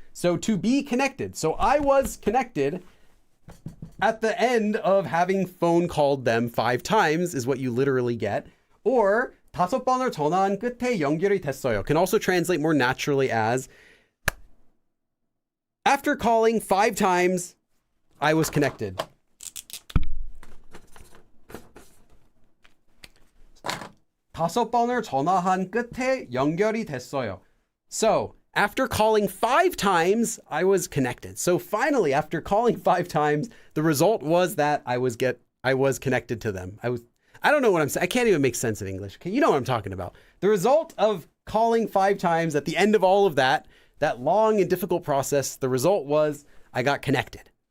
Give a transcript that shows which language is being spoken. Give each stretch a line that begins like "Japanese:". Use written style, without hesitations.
English: So to be connected. So I was connected at the end of having phone called them 5 times is what you literally get. Or
Korean: 5번을 전화한 끝에 연결이 됐어요
English: can also translate more naturally as after calling 5 times, I was connected.
Korean: 다섯 번을 전화한 끝에 연결이 됐어요.
English: So, after calling 5 times, I was connected. So finally, after calling 5 times, the result was that I was connected to them. I don't know what I'm saying. I can't even make sense of English. Okay, you know what I'm talking about. The result of calling 5 times at the end of all of that long and difficult process, the result was I got connected.